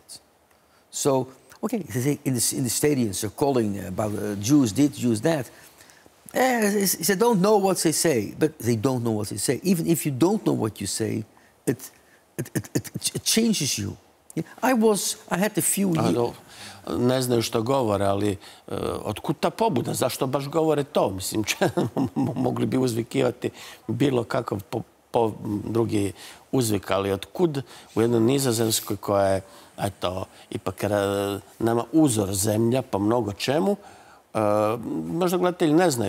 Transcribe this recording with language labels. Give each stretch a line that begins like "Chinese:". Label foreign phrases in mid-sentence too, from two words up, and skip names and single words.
English: So, okay, in the stadiums they're calling about Jews this, Jews that. They don't know what they say, but they don't know what they say. Even if you don't know what you say, it changes you. I had a few years.
Croatian: Ne znaju što govore, ali otkud ta pobuda? Zašto baš govore to? Mislim, mogli bi uzvikivati bilo kakav drugi uzvik, ali otkud u jednoj Nizozemskoj koja je, ipak nama uzor zemlja po mnogo čemu, možda gledatelji ne znaju.